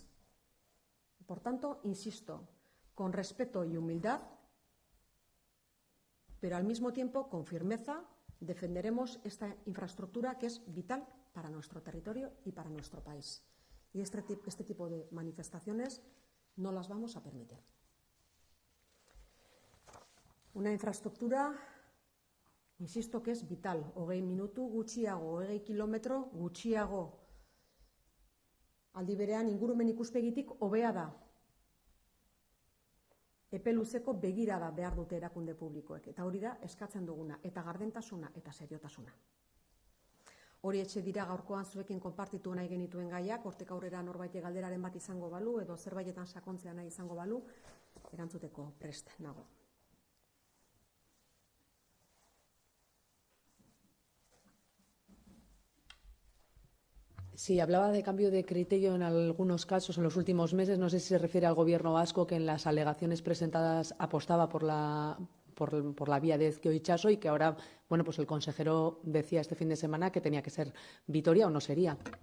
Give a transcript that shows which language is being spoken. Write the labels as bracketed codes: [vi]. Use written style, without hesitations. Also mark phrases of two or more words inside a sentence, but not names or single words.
[es] Por tanto, insisto, con respeto y humildad, pero al mismo tiempo con firmeza, defenderemos esta infraestructura que es vital para nuestro territorio y para nuestro país. Y este tipo de manifestaciones no las vamos a permitir. Una infraestructura, insisto, que es vital. [eu] 20 minutu gutxiago, 20 kilometro gutxiago. Aldi berean ingurumen ikuspegitik hobea da. Epe luzeko begirada behar dute erakunde publikoek. Eta hori da eskatzen duguna, eta gardentasuna eta seriotasuna. Hori etxe dira gaurkoan zuekin konpartitu nahi genituen gaiak, hortik aurrera norbaitek galderaren bat izango balu, edo zerbaitetan sakontzea nahi izango balu, erantzuteko prest nago. [es] Sí, hablaba de cambio de criterio en algunos casos en los últimos meses. No sé si se refiere al Gobierno vasco, que en las alegaciones presentadas apostaba por por la vía de Ezkio Itxaso y que ahora, bueno, pues el consejero decía este fin de semana que tenía que ser Vitoria o no sería.